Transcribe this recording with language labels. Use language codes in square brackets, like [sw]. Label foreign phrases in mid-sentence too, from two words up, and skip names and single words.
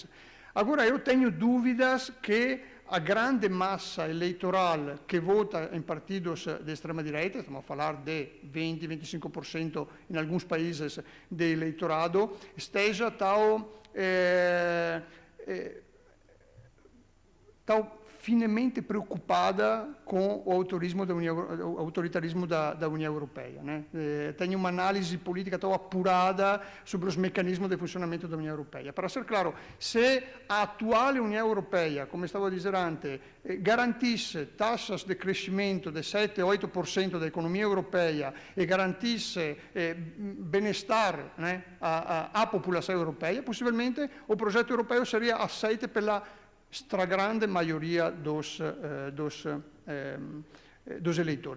[pt] Agora, eu tenho dúvidas que a grande massa eleitoral que vota em partidos de extrema-direita, estamos a falar de 20-25% em alguns países de eleitorado, esteja tão finemente preocupada com o autoritarismo da União Europeia, né? Tem uma análise política tão apurada sobre os mecanismos de funcionamento da União Europeia. Para ser claro, se a atual União Europeia, [it] come stavo a dire [pt] antes, garantisse taxas de crescimento di 7-8% da economia europeia e garantisse bem-estar, né, à população europeia, possivelmente o projeto europeu seria aceito pela stragrande maioria dos eleitores.